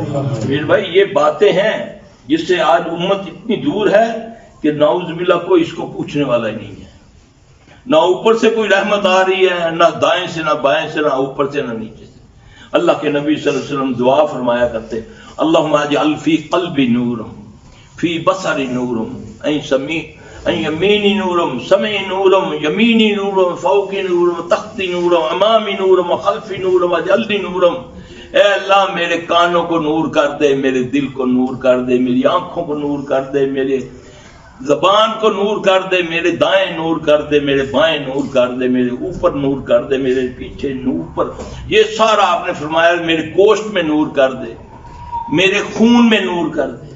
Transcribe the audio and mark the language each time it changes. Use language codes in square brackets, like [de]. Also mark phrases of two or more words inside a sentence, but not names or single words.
[ur] پھر بھائی یہ باتیں ہیں جس سے آج امت اتنی دور ہے کہ [ar] نعوذ باللہ [ur] کوئی اس کو پوچھنے والا ہی نہیں ہے. نہ اوپر سے کوئی رحمت آ رہی ہے، نہ دائیں سے نہ بائیں سے، نہ اوپر سے نہ نیچے سے. اللہ کے نبی [ar] صلی اللہ علیہ وسلم [ur] دعا فرمایا کرتے، [ar] اللہم اجعل فی قلبی نورم، فی بصری نورم، این یمینی نورم، سمعی نورم، یمینی نورم، فوقی نورم، تختی نورم، امامی نورم، خلفی نورم، اجعلنی نورم. [ur] اے اللہ میرے کانوں کو نور کر دے، میرے دل کو نور کر دے، میری آنکھوں کو نور کر دے، میرے زبان کو نور کر دے، میرے دائیں نور کر دے، میرے بائیں نور کر دے، میرے اوپر نور کر دے، میرے پیچھے نور پر، یہ سارا آپ نے فرمایا میرے گوشت میں نور کر دے، میرے خون میں نور کر دے۔